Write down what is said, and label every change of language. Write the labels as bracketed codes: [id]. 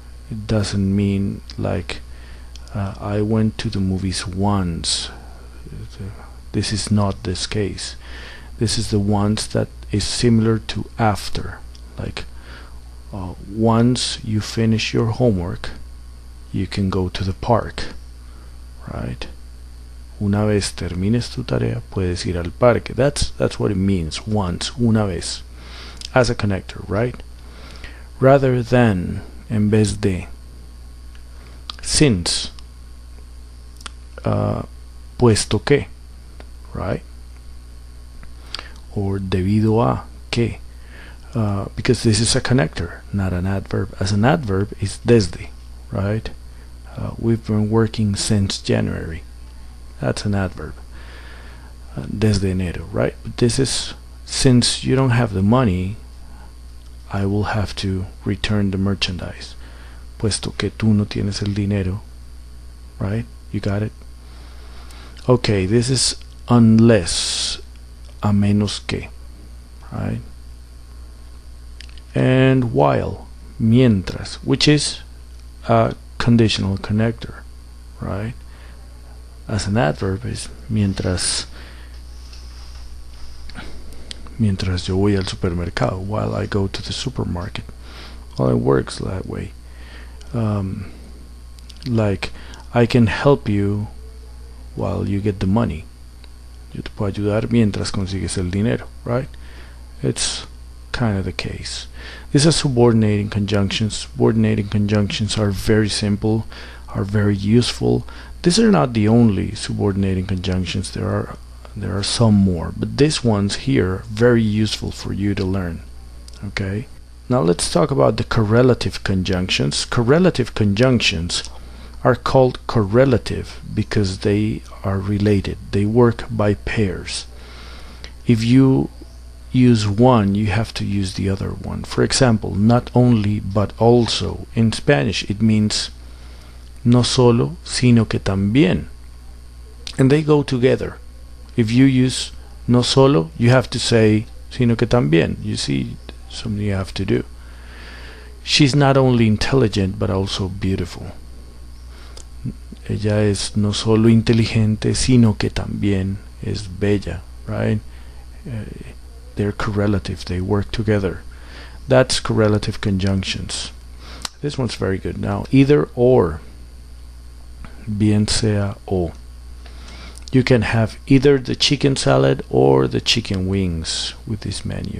[en] It doesn't mean like I went to the movies once. This is not this case. This is the once that is similar to after. Like once you finish your homework, you can go to the park, right? [es] Una vez termines tu tarea, puedes ir al parque. [en] That's what it means. Once, [es] una vez, [en] as a connector, right? Rather than, [es] en vez de, [en] since, [es] puesto que, [en] right? Or [es] debido a que, [en] because this is a connector, not an adverb. As an adverb is desde, right? We've been working since January. That's an adverb. [es] Desde enero, [en] right? But this is, since you don't have the money, I will have to return the merchandise. [es] Puesto que tú no tienes el dinero, right? [en] You got it? Okay, this is unless, [es] a menos que, [en] right? And while, mientras, which is a conditional connector, right? As an adverb is [es] mientras yo voy al supermercado, [en] while I go to the supermarket. Well, it works that way. Like I can help you while you get the money. [es] Yo te puedo ayudar mientras consigues el dinero, right? [en] It's kind of the case. These are subordinating conjunctions. Subordinating conjunctions are very simple, are very useful. These are not the only subordinating conjunctions. There are some more, but these ones here are very useful for you to learn. Okay? Now let's talk about the correlative conjunctions. Correlative conjunctions are called correlative because they are related. They work by pairs. If you use one, you have to use the other one. For example, not only but also. In Spanish it means [es] no solo, sino que también. [en] And they go together. If you use no solo, you have to say [es] sino que también. [en] You see, something you have to do. She's not only intelligent, but also beautiful. [es] Ella es no solo inteligente, sino que también es bella, right? [en] They're correlative. They work together. That's correlative conjunctions. This one's very good. Now, either or. [es] Bien sea o. [en] You can have either the chicken salad or the chicken wings with this menu.